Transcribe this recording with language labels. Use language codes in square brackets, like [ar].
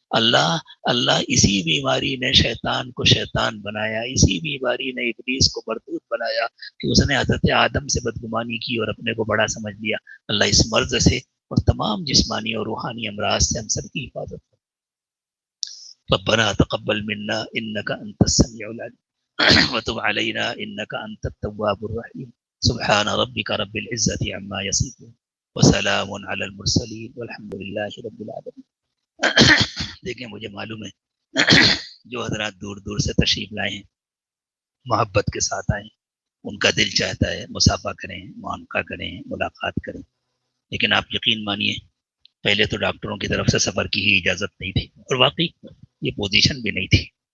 [ur] اللہ اسی بیماری نے شیطان کو شیطان بنایا، اسی بیماری نے ابلیس کو مردود بنایا کہ اس نے حضرت آدم سے بدگمانی کی اور اپنے کو بڑا سمجھ لیا. اللہ اس مرض سے اور تمام جسمانی اور روحانی امراض سے ہم سب کی حفاظت فرمائے. [ar] ربنا تقبل منا انك انت السميع العليم وتب علينا انك انت التواب الرحيم. سبحان ربك رب العزة عما يصفون وسلام على المرسلين والحمد لله رب العالمين. [ur] دیکھیں مجھے معلوم ہے جو حضرات دور دور سے تشریف لائے ہیں، محبت کے ساتھ آئے، ان کا دل چاہتا ہے مصافحہ کریں، معانقہ کریں، ملاقات کریں، لیکن آپ یقین مانیے پہلے تو ڈاکٹروں کی طرف سے سفر کی ہی اجازت نہیں تھی، اور واقعی یہ پوزیشن بھی نہیں تھی.